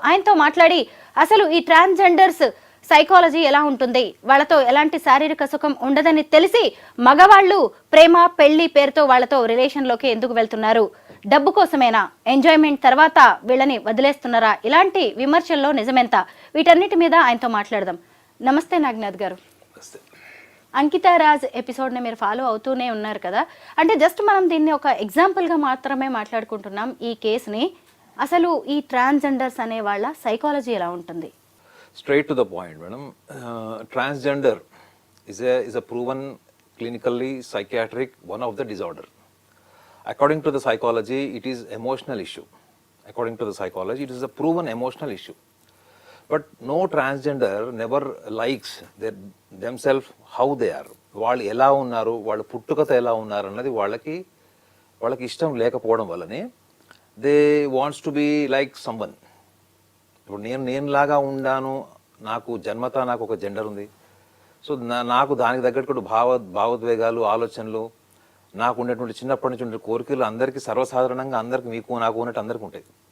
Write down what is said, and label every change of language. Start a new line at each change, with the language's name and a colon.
Telugu: ఆయనతో మాట్లాడి అసలు ఈ ట్రాన్స్జెండర్స్ సైకాలజీ ఎలా ఉంటుంది, వాళ్ళతో ఎలాంటి శారీరక సుఖం ఉండదని తెలిసి మగవాళ్ళు ప్రేమ, పెళ్లి పేరుతో వాళ్ళతో రిలేషన్లోకి ఎందుకు వెళ్తున్నారు, డబ్బు కోసమేనా, ఎంజాయ్మెంట్ తర్వాత వీళ్ళని వదిలేస్తున్నారా, ఇలాంటి విమర్శల్లో నిజమెంత, వీటన్నిటి మీద ఆయనతో మాట్లాడదాం. నమస్తే నాగ్నాథ్ గారు. అంకితా రాజ్ ఎపిసోడ్ని మీరు ఫాలో అవుతూనే ఉన్నారు కదా, అంటే జస్ట్ మనం దీన్ని ఒక ఎగ్జాంపుల్గా మాత్రమే మాట్లాడుకుంటున్నాం ఈ కేసుని. అసలు ఈ ట్రాన్స్జెండర్స్ అనే వాళ్ళ సైకాలజీ ఎలా ఉంటుంది?
English: Straight to the point, madam. Transgender is a proven clinically psychiatric one of the disorder. According to the psychology, it is emotional issue. According to the psychology, it is a proven emotional issue. But no transgender never likes themselves how they are.
Telugu: వాళ్ళు ఎలా ఉన్నారు, వాళ్ళు పుట్టుకతో ఎలా ఉన్నారు అన్నది వాళ్ళకి ఇష్టం లేకపోవడం వల్లనే
English: They wants to be like someone.
Telugu: ఇప్పుడు నేనులాగా ఉండాను, నాకు జన్మత నాకు ఒక జెండర్ ఉంది, సో నాకు దానికి తగ్గట్టు భావోద్వేగాలు, ఆలోచనలు, నాకు ఉండేటువంటి చిన్నప్పటి నుంచి ఉండే కోరికలు అందరికీ సర్వసాధారణంగా అందరికి మీకు నాకు ఉన్నట్టు అందరికీ ఉంటాయి.